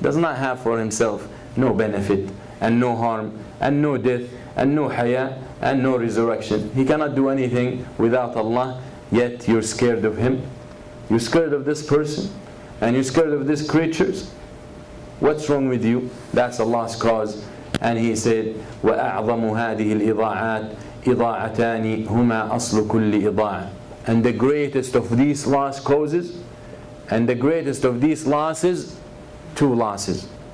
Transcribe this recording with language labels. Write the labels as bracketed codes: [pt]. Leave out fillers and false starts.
[en] Does not have for himself no benefit and no harm and no death and no haya and no resurrection. He cannot do anything without Allah, yet you're scared of him. You're scared of this person and you're scared of these creatures. What's wrong with you? That's Allah's cause. And he said, [ar] وَأَعْظَمُ هَذِهِ الْإِضَاعَاتِ إِضَاعَتَانِ هُمَا أَصْلُ كُلِّ إِضَاعَةٍ. [en] and the greatest of these loss causes, and the greatest of these losses, two losses.